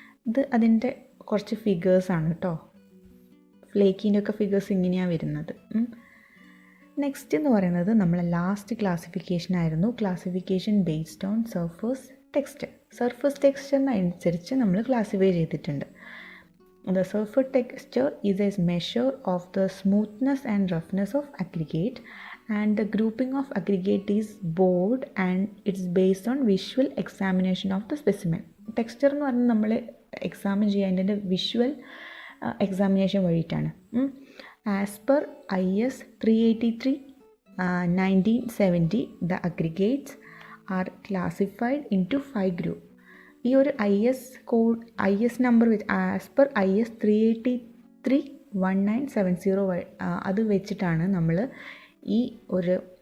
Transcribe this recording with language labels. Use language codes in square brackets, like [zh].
[ml] ഇത് അതിൻ്റെ കുറച്ച് ഫിഗേഴ്സാണ് കേട്ടോ. ഫ്ലേക്കിൻ്റെ ഒക്കെ ഫിഗേഴ്സ് ഇങ്ങനെയാണ് വരുന്നത്. നെക്സ്റ്റ് എന്ന് പറയുന്നത് നമ്മളെ ലാസ്റ്റ് ക്ലാസിഫിക്കേഷൻ ആയിരുന്നു [en] Classification based on surface texture. [ml] Surface ടെക്സ്ചറിനനുസരിച്ച് നമ്മൾ ക്ലാസിഫൈ ചെയ്തിട്ടുണ്ട്. [en] The surface texture is a measure of the smoothness and roughness of aggregate, and the grouping of aggregate is broad and it's based on visual examination of the specimen. [ml] Texture എന്ന് പറഞ്ഞാൽ നമ്മൾ examine ചെയ്യുക അതിൻ്റെ visual examination വഴിയിട്ടാണ്. [en] As per IS 383 1970 the aggregates are classified into 5 groups. [ml] ഈ ഒരു IS number വെച്ച് as per IS 383 1970 അത് വെച്ചിട്ടാണ് നമ്മൾ ഈ ഒരു